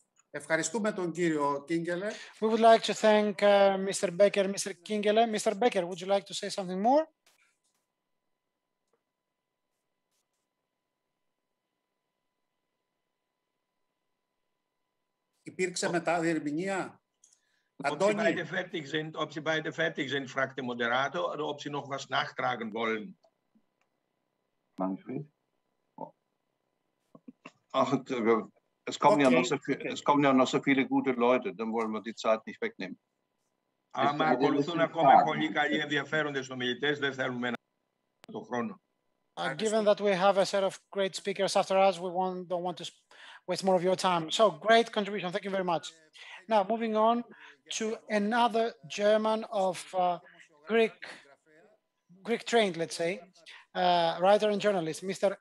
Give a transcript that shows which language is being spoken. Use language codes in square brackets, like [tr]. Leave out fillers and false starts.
[el] Ευχαριστούμε τον κύριο Κίνγκελε. [en] We would like to thank Mr. Becker, Mr. Kingele. Mr. Becker, would you like to say something more? [el] Υπήρξε μεταδιερμηνία. [de] Ob Sie beide fertig sind, fragt der Moderator, oder ob Sie noch was nachtragen wollen. Manfred? Ach, es kommen, es kommen ja noch so viele gute Leute, dann wollen wir die Zeit nicht wegnehmen. [el] Άμα ακολουθούν ακόμα πολλοί καλοί ενδιαφέροντες ομιλητές, δεν θέλουμε τον χρόνο. [en] Given that we have a set of great speakers after us, we don't want to waste more of your time. So great contribution. Thank you very much. Now, moving on to another German of Greek trained, let's say, writer and journalist, Mr.